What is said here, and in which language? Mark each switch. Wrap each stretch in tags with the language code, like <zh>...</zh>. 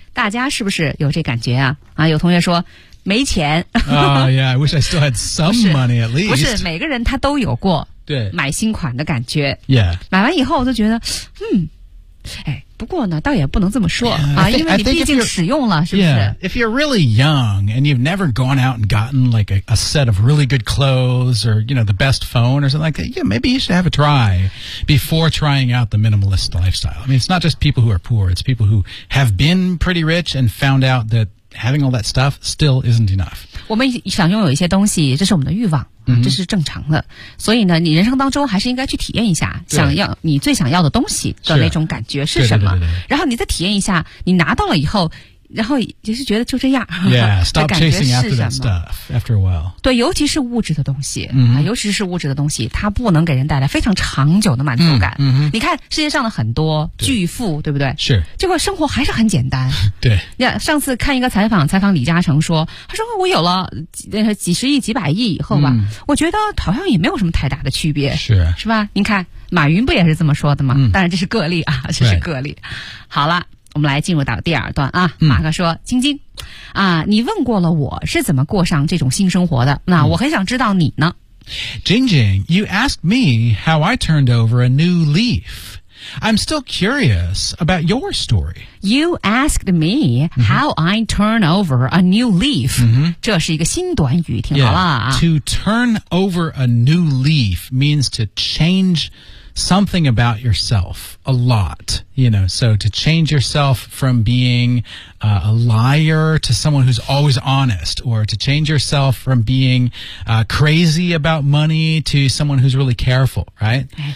<zh>大家是不是有这感觉啊？啊，有同学说没钱。</zh> <en>yeah, I wish I still had some money at least.</en> <zh>不是，每个人他都有过对买新款的感觉。</zh> <en>Yeah.</en> <zh>买完以后我都觉得，不过呢，倒也不能这么说</zh> <en>yeah,</en> <zh>啊，因为你毕竟使用了，是不是</zh> <en>？Yeah. If you're really young and you've never gone out and gotten like a set of really good clothes or you know the best phone or something like that, yeah, maybe you should have a try before trying out the minimalist lifestyle. I mean, it's not just people who are poor; it's people who have been pretty rich and found out that having all that stuff still isn't enough.</en> <zh>我们想拥有一些东西，这是我们的欲望。嗯、这是正常的所以呢你人生当中还是应该去体验一下想要你最想要的东西的那种感觉是什么对对对对对然后你再体验一下你拿到了以后然后也是觉得就这样。</zh> <en>Yeah, stop chasing after that stuff after a while.</en> <zh>对，尤其是物质的东西、mm-hmm. 尤其是物质的东西，它不能给人带来非常长久的满足感。嗯、mm-hmm. 你看世界上的很多巨富，对不对？是。这个生活还是很简单。对。 Yeah, 上次看一个采访李嘉诚说，他说我有了几十亿、几百亿以后吧， mm-hmm. 我觉得好像也没有什么太大的区别。是。是吧？您看，马云不也是这么说的吗？ Mm-hmm. 当然这是个例啊，这是个例。</zh> <en>Right.</en> <zh>好了。我们来进入到第二段啊，马克说、嗯、晶晶啊，你问过了我是怎么过上这种新生活的，那我很想知道你呢。</zh> <en>晶晶 you asked me how I turned over a new leaf. I'm still curious about your story. You asked me how I turn over a new leaf.、嗯、</en> <zh>这是一个新短语，听好了啊。</zh> <en>Yeah, to turn over a new leaf means to changesomething about yourself a lot, you know, so to change yourself from being、a liar to someone who's always honest, or to change yourself from being、crazy about money to someone who's really careful, right?</en>